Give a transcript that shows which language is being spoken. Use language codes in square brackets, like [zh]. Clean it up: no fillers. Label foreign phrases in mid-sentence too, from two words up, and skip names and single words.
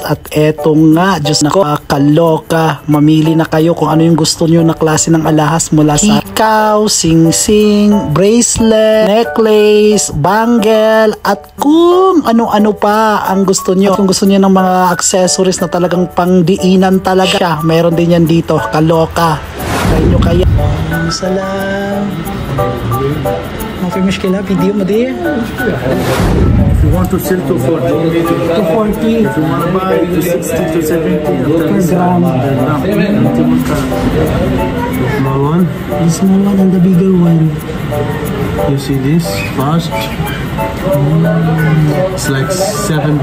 [tl] At eto nga, Diyos na ko, kaloka. Mamili na kayo kung ano yung gusto nyo na klase ng alahas mula sa hikaw, sing-sing, [en] bracelet, necklace, bangle, [tl] at kung ano-ano pa ang gusto nyo. Kung gusto nyo ng mga accessories na talagang pangdiinan talaga siya, meron din yan dito, kaloka. Try nyo kaya. [ar] Salam. ما في مشكلة فيديو مدير. [en] If you want to sell 240, 240 if you want to buy 260 to 70 per gram. Small one. The small one and the bigger one. You see this first? It's like 7.8.